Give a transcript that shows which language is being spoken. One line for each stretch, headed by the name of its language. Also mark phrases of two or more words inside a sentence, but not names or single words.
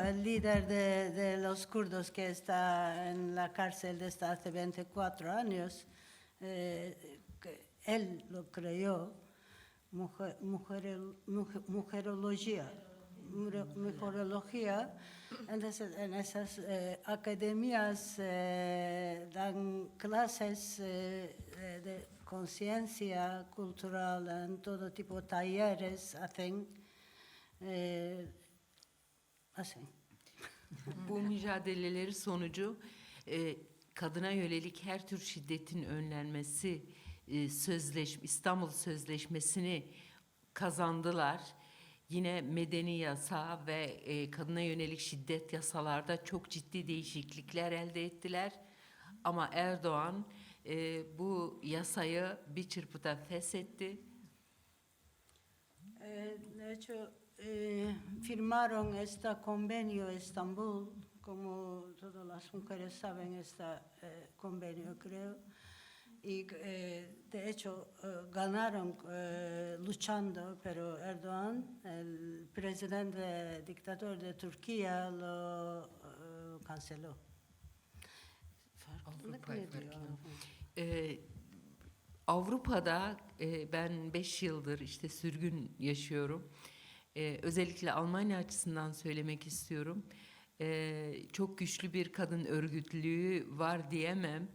Spanish: El líder de los kurdos que está en la cárcel desde hace 24 años, él lo creó, mujerología. Entonces en esas academias dan clases de conciencia cultural, en todo tipo de talleres hacen.
Turkish: Bu mücadeleleri sonucu kadına yönelik her tür şiddetin önlenmesi İstanbul Sözleşmesi'ni kazandılar. Yine medeni yasa ve kadına yönelik şiddet yasalarda çok ciddi değişiklikler elde ettiler. Ama Erdoğan bu yasayı bir çırpıda feshetti.
Spanish: De hecho, firmaron este convenio Estambul, como todas las mujeres saben, este convenio creo, y de hecho ganaron luchando, pero Erdoğan, el presidente dictador de Turquía, lo canceló.
Turkish: Avrupa'da ben 5 yıldır işte sürgün yaşıyorum. Özellikle Almanya açısından söylemek istiyorum. Çok güçlü bir kadın örgütlüğü var diyemem.